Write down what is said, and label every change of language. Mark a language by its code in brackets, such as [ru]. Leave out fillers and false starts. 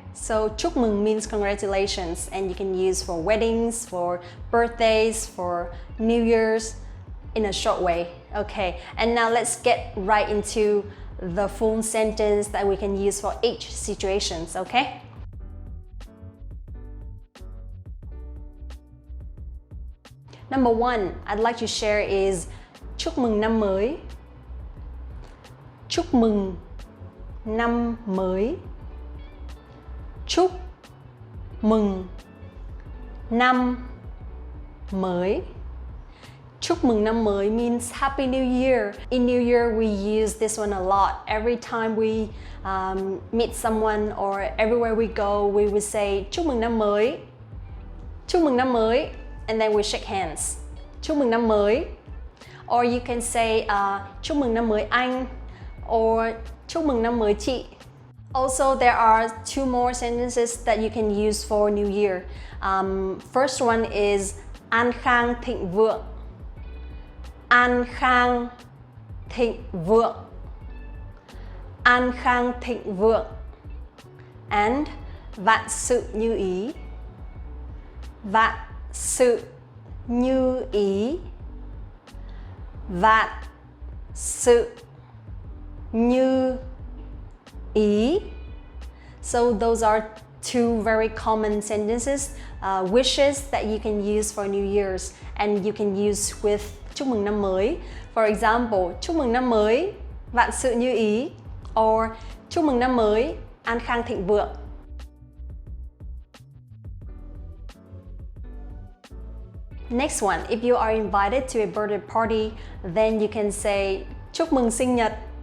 [en] So chúc mừng means congratulations, and you can use for weddings, for birthdays, for New Year's in a short way. Okay, and now let's get right into the full sentence that we can use for each situations, okay? Number one I'd like to share is [vi] chúc mừng năm mới. Chúc mừng năm mới. Chúc mừng năm mới. Chúc mừng năm mới [en] means Happy New Year. In New Year, we use this one a lot. Every time we meet someone or everywhere we go, we would say [vi] chúc mừng năm mới. Chúc mừng năm mới. [en] And then we shake hands. [vi] Chúc mừng năm mới. [en] Or you can say [vi] chúc mừng năm mới anh. Or chúc mừng năm mới chị. [en] Also, there are two more sentences that you can use for New Year. First one is [vi] an khang thịnh vượng. An khang thịnh vượng. An khang thịnh vượng. And vạn sự như ý. Vạn sự như ý. Vạn sự như ý. [en] So those are two very common sentences, wishes that you can use for New Year's, and you can use with [vi] chúc mừng năm mới. [en] For example, [vi] chúc mừng năm mới, vạn sự như ý, or chúc mừng năm mới, an khang thịnh vượng. [en] Next one, if you are invited to a birthday party, then you can say [vi] chúc mừng sinh nhật.